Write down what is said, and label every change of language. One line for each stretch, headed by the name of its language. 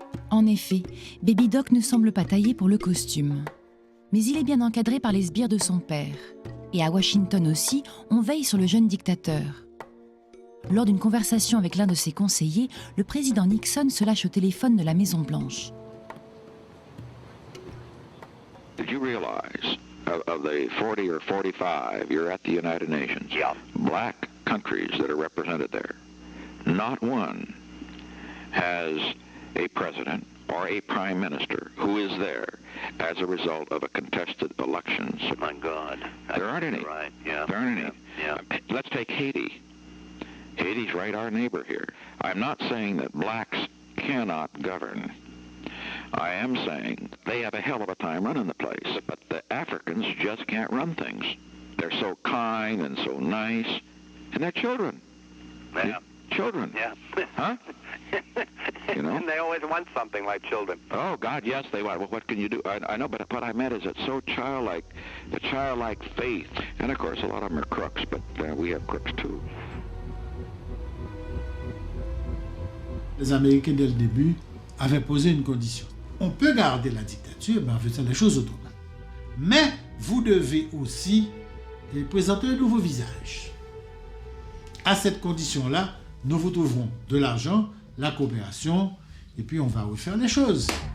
French: En effet, Baby Doc ne semble pas taillé pour le costume. Mais il est bien encadré par les sbires de son père. Et à Washington aussi, on veille sur le jeune dictateur. Lors d'une conversation avec l'un de ses conseillers, le président Nixon se lâche au téléphone de la Maison-Blanche.
English: Did you realize of the 40 or 45, you're at the United Nations, black countries that are represented there, not one has a president or a prime minister who is there as a result of a contested elections. Oh my God. There aren't any. Right. Yeah. There aren't any. Yeah. Let's take Haiti. Haiti's right our neighbor here. I'm not saying that blacks cannot govern. I am saying they have a hell of a time running the place, but the Africans just can't run things. They're so kind and so nice, and they're children. Yeah. Children. Yeah. Huh? You know? And they always want something like children. Oh, God, yes, they want. Well, what can you do? I know, but what I meant is it's so childlike, the childlike faith. And, of course, a lot of them are crooks, but we have crooks, too.
French: Les Américains, dès le début, avaient posé une condition. On peut garder la dictature, mais en faisant les choses autrement. Mais vous devez aussi présenter un nouveau visage. À cette condition-là, nous vous trouverons de l'argent, la coopération, et puis on va refaire les choses.